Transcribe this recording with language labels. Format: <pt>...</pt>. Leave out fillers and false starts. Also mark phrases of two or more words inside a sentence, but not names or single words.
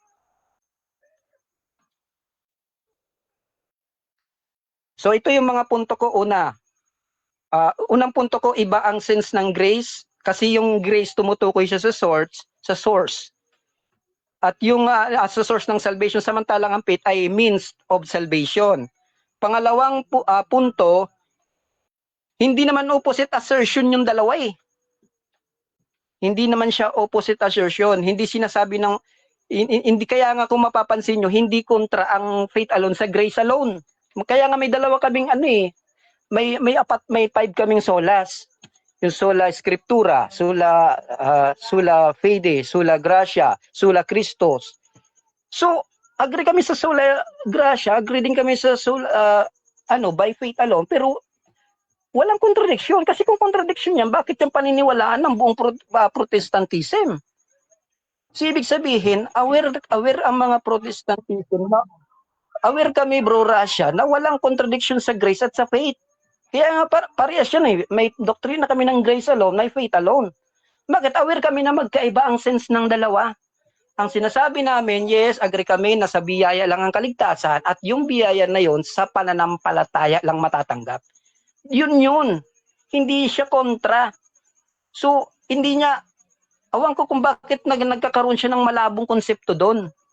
<tl>So ito yung mga punto ko. Unang punto ko, iba ang sense ng grace kasi yung grace tumutukoy siya sa source. At yung sa source ng salvation, samantalang ang faith ay</tl> <en>means of salvation.</en> <tl>Pangalawang punto, hindi naman</tl> <en>opposite assertion</en> <tl>yung dalawa eh. Hindi naman siya</tl> <en>opposite assertion.</en> <tl>Hindi sinasabi ng, hindi kaya nga kung mapapansin nyo, hindi kontra ang</tl> <en>faith alone</en> <tl>sa</tl> <en>grace alone.</en> <tl>Kaya nga may dalawa kaming may 5 kaming solas.</tl> <la>Yung sola scriptura, sola fide, sola gratia, sola Christos.</la> <tl>So, agree kami sa</tl> <la>sola gratia,</la> <tl>agree din kami sa sola,</tl> <en>by faith alone,</en> <tl>pero walang contradiction. Kasi kung contradiction yan, bakit yung paniniwalaan ng buong Protestantism? So, ibig sabihin, aware ang mga Protestantism, aware kami, bro Russia, na walang contradiction sa grace at sa faith. Kaya nga, parehas yan eh. May doktrina kami ng</tl> <en>grace alone,</en> <tl>may</tl> <en>faith alone.</en> <tl>Bakit? Aware kami na magkaiba ang sense ng dalawa. Ang sinasabi namin, yes, agree kami na sa biyaya lang ang kaligtasan at yung biyaya na yon sa pananampalataya lang matatanggap. Yun. Hindi siya kontra. So, hindi niya, awan ko kung bakit nagkakaroon siya ng malabong konsepto doon.</tl>